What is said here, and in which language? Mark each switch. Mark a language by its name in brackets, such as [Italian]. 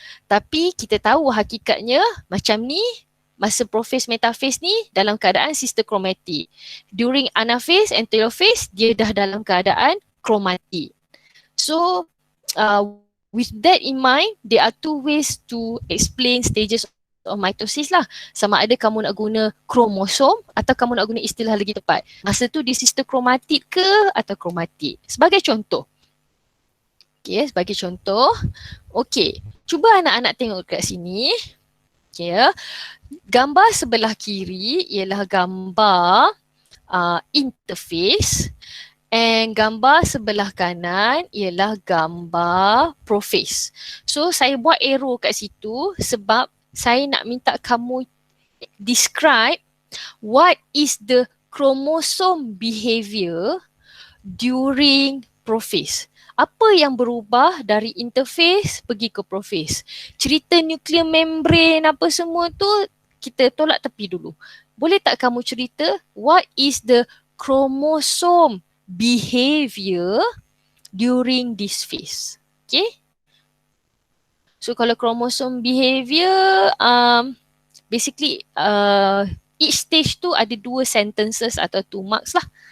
[Malay] Tapi kita tahu hakikatnya macam ni, masa prophase metaphase ni dalam keadaan sister chromatid. [English] During anaphase and telophase, [Malay] dia dah dalam keadaan chromatid. [English] So with that in mind, there are 2 ways to explain stages of mitosis lah. [Malay] Sama ada kamu nak guna kromosom atau kamu nak guna istilah lagi tepat. Masa tu dia sister chromatid ke atau chromatid. Sebagai contoh. Okay, sebagai contoh. Okay, cuba anak-anak tengok kat sini. Okay, gambar sebelah kiri ialah gambar interface. And gambar sebelah kanan ialah gambar prophase. So saya buat arrow kat situ sebab saya nak minta kamu [English] describe what is the chromosome behavior during prophase. [Malay] Apa yang berubah dari interface pergi ke prophase? Cerita nuclear membrane apa semua tu kita tolak tepi dulu. Boleh tak kamu cerita [English] what is the chromosome behavior during this phase? [Malay] Okay. So kalau chromosome behavior, basically each stage tu ada 2 sentences atau 2 marks lah.